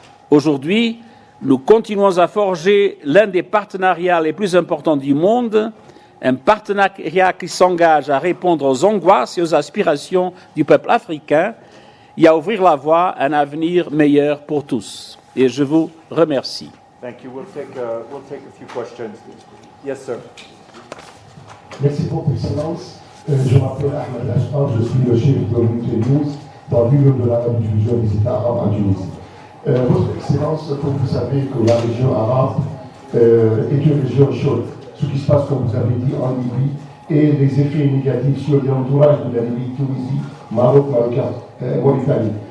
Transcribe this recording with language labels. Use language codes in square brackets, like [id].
[fr] Aujourd'hui, nous continuons à forger l'un des partenariats les plus importants du monde, un partenariat qui s'engage à répondre aux angoisses et aux aspirations du peuple africain et à ouvrir la voie à un avenir meilleur pour tous. Et je vous remercie. [en] Thank you. We'll take a few questions. Yes, sir. [fr] Merci beaucoup, Excellence. Je m'appelle Ahmed Ashraf, je suis le chef de l'unité News dans l'Union de la division des États arabes en Tunisie. Votre Excellence, comme vous savez que la région arabe est une région chaude. Ce qui se passe, comme vous avez dit, en Libye et les effets négatifs sur l'entourage de la Libye, Tunisie, Maroc, Mauritanie.